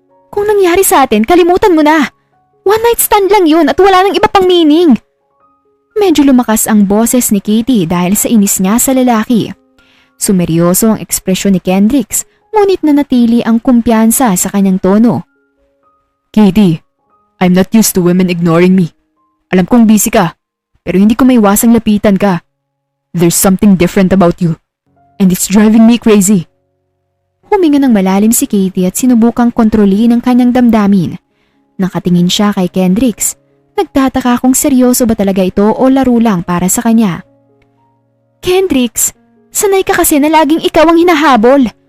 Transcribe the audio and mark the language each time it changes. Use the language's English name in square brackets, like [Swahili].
[Filipino] Kung nangyari sa atin, kalimutan mo na. One night stand lang yun at wala nang iba pang meaning. Medyo lumakas ang boses ni Katie dahil sa inis niya sa lalaki. Sumeryoso ang ekspresyon ni Kendricks, ngunit nanatili ang kumpiyansa sa kanyang tono. Katie, [English] I'm not used to women ignoring me. [Filipino] Alam kong busy ka, pero hindi ko maiwasang lapitan ka. [English] There's something different about you, and it's driving me crazy. [Filipino] Huminga ng malalim si Katie at sinubukang kontrolin ang kanyang damdamin. Nakatingin siya kay Kendricks. Nagtataka kung seryoso ba talaga ito o laro lang para sa kanya. Kendricks, sanay ka kasi na laging ikaw ang hinahabol.